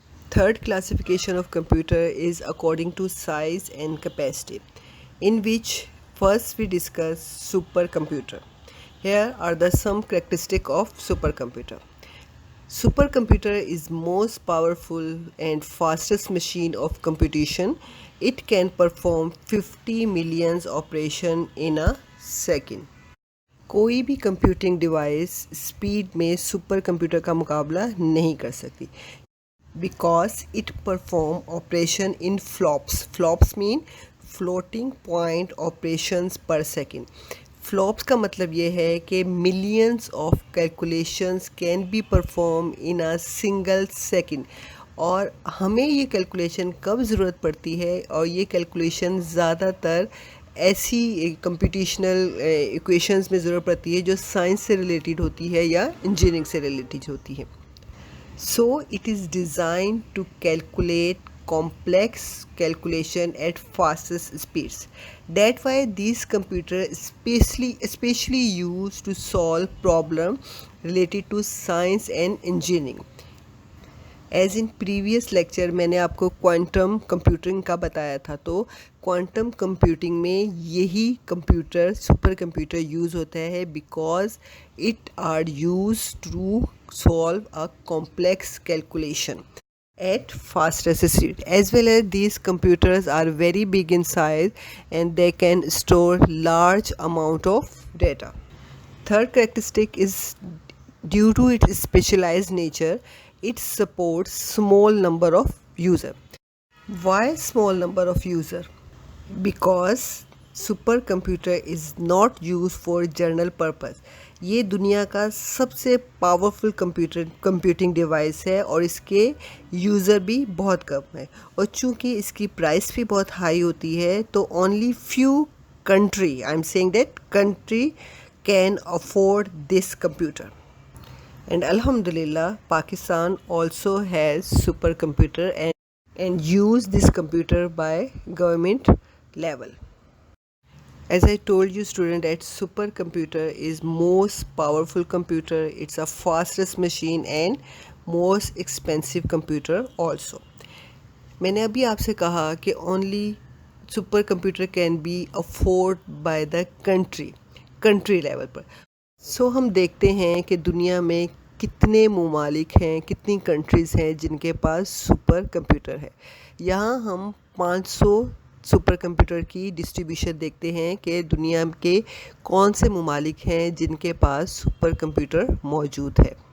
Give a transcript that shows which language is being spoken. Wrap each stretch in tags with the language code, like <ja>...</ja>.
<en>Third classification of computer is according to size and capacity, in which first we discuss supercomputer. Here are the some characteristics of supercomputer. Supercomputer is most powerful and fastest machine of computation. It can perform 50 million operation in a second.</en> <hi>कोई भी computing device speed में super computer का मुकाबला नहीं कर सकती,</hi> <en>Because it perform operation in flops. Flops mean floating point operations per second.</en> <hi>Flops का मतलब ये है कि</hi> <en>Millions of calculations can be perform in a single second.</en> <hi>और हमें ये कैलकुलेशन कब ज़रूरत पड़ती है, और ये कैलकुलेशन ज़्यादातर ऐसी कंप्यूटेशनल इक्वेशंस में ज़रूरत पड़ती है जो साइंस से रिलेटेड होती है या इंजीनियरिंग से रिलेटेड होती है.</hi> <en>So it is designed to calculate complex calculation at fastest speeds. That's why these computers especially used to solve problem related to science and engineering. As in previous lecture</en> <hi>मैंने आपको quantum computing का बताया था, तो quantum computing में यही computer super computer use होता है,</hi> <en>Because it are use to solve a complex calculation at fastest speed. As well as these computers are very big in size and they can store large amount of data. Third characteristic is due to its specialized nature, it supports small number of user. Why small number of user? Because supercomputer is not used for general purpose.</en> <hi>ये दुनिया का सबसे powerful computing device है और इसके user भी बहुत कम है, और चूँकि इसकी प्राइस भी बहुत हाई होती है, तो</hi> <en>Only few country, I am saying that country can afford this computer. And Alhamdulillah, Pakistan also has supercomputer and use this computer by government level. As I told you student, that supercomputer is most powerful computer. It's a fastest machine and most expensive computer also.</en> <hi>मैंने अभी आपसे कहा कि</hi> <en>only supercomputer can be afforded by the country level पर.</en> <hi>सो हम देखते हैं कि दुनिया में कितने ममालिक हैं, कितनी कंट्रीज़ हैं जिनके पास सुपर कंप्यूटर है. यहाँ हम 500 सुपर कंप्यूटर की डिस्ट्रीब्यूशन देखते हैं कि दुनिया के कौन से ममालिक हैं जिनके पास सुपर कंप्यूटर मौजूद है।</hi>